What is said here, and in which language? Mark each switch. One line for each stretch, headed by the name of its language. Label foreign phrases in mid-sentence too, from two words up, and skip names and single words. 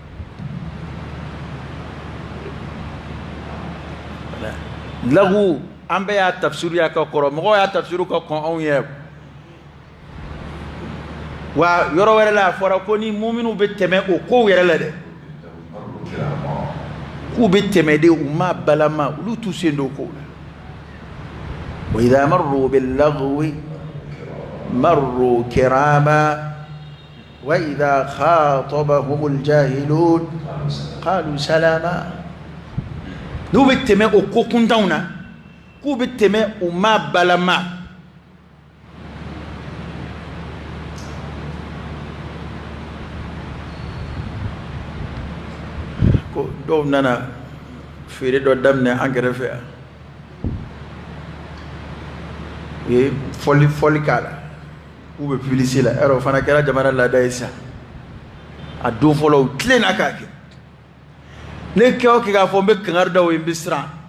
Bambara: lagu an bɛɛ y'a tafsiru y'a ka kɔrɔ mɔgɔw y'a tafsiru ka kɔn anw ye wa yɔrɔ wɛrɛ la a fɔra ko ni muminu bɛ tɛmɛ o kow yɛrɛ la dɛ k'u bɛ tɛmɛ de u ma balama olu t'u sen don o kow la
Arabic: وإذا مروا باللغو مروا كراما وإذا خاطبهم الجاهلون قالوا سلاما
Bambara: n'u bɛ tɛmɛ o ko kuntanw na k'u bɛ tɛmɛ u ma balama ko dɔw nana feere dɔ daminɛ an kɛrɛfɛ yan u ye fɔli k'a la k'u bɛ publicité la yɔrɔ o fana kɛra jamana laada ye sisan a don fɔlɔ u tilenna k'a kɛ ne kɛ o kɛ k'a fɔ n bɛ kangari da o ye n bɛ siran